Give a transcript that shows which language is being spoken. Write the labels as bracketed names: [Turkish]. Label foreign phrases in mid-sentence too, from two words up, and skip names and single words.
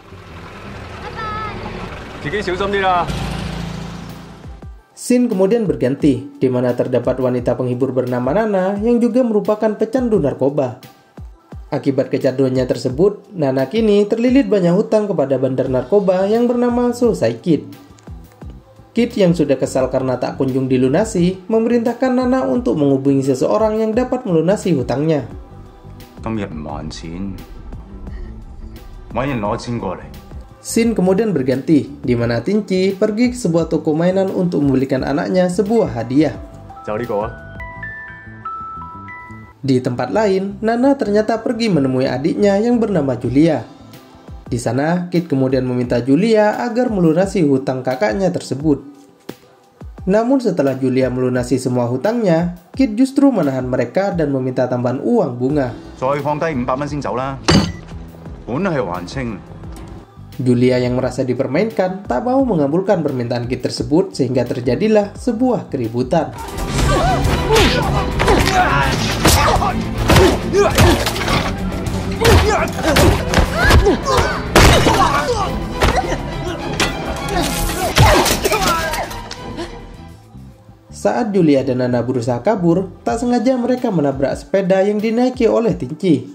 [Indonesian] Scene kemudian berganti, di mana terdapat wanita penghibur bernama Nana yang juga merupakan pecandu narkoba. Akibat kecanduannya tersebut, Nana kini terlilit banyak hutang kepada bandar narkoba yang bernama Sosai Kid. Kid yang sudah kesal karena tak kunjung dilunasi, memerintahkan Nana untuk menghubungi seseorang yang dapat melunasi hutangnya. [Cantonese] 今日唔還錢，揾人攞錢過嚟。 [Indonesian] Scene kemudian berganti, di mana Tingqi pergi ke sebuah toko mainan untuk membelikan anaknya sebuah hadiah. Di tempat lain, Nana ternyata pergi menemui adiknya yang bernama Julia. Di sana, Kid kemudian meminta Julia agar melunasi hutang kakaknya tersebut. Namun setelah Julia melunasi semua hutangnya, Kid justru menahan mereka dan meminta tambahan uang bunga. [Cantonese] 再放低500蚊先走啦，本係還清。 [Indonesian] Julia yang merasa dipermainkan tak mau mengabulkan permintaan Kid tersebut sehingga terjadilah sebuah keributan. Saat Julia dan Nana berusaha kabur, tak sengaja mereka menabrak sepeda yang dinaiki oleh Tingqi.